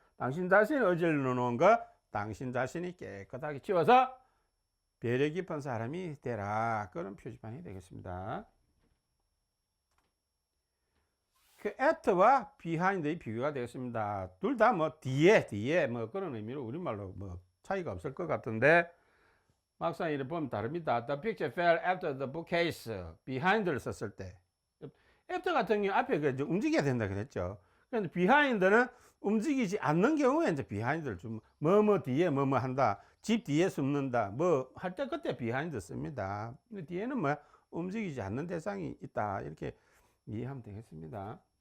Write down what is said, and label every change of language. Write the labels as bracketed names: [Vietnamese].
[Korean] 당신 자신을 어질러 놓은 거 당신 자신이 깨끗하게 치워서 배려 깊은 사람이 되라. 그런 표지판이 되겠습니다. 그 at와 behind의 비교가 되겠습니다. 둘 다 뭐 뒤에 뭐 그런 의미로 우리말로 뭐 차이가 없을 것 같은데 막상 이렇게 보면 다릅니다. [English] The picture fell after the bookcase. [Korean] behind를 썼을 때 after 같은 경우 앞에 그 이제 움직여야 된다 그랬죠. 그런데 behind는 움직이지 않는 경우에 이제 behind를 좀 뭐뭐 뒤에 뭐뭐 한다. 집 뒤에 숨는다. 뭐 할 때 그때 behind 씁니다. 근데 뒤에는 뭐 움직이지 않는 대상이 있다. 이렇게 이해하면 되겠습니다.